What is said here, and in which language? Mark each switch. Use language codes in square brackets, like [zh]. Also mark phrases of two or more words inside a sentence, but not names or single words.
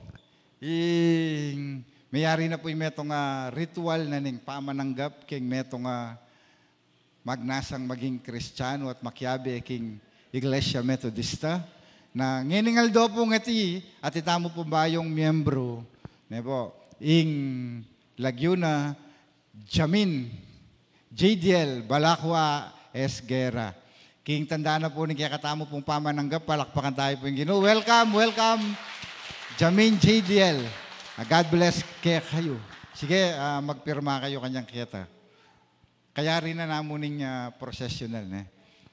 [pam] Mayari na po yung metong ritual na ning pamananggap king metong magnasang maging Kristiyano at makyabe king Iglesia Metodista na nginingal do po ngati at itamo po ba yung miyembro nebo ing Laguna Jamin JDL Balakwa Esguera. King tanda na po ni kaya katamo pong pamananggap, palakpakan tayo po yung Ginoo. [en] Welcome, welcome, Jamin JDL. God bless kayo. [pam] Sige, magpirma kayo kanyang kita. Kaya rin na namuning processional.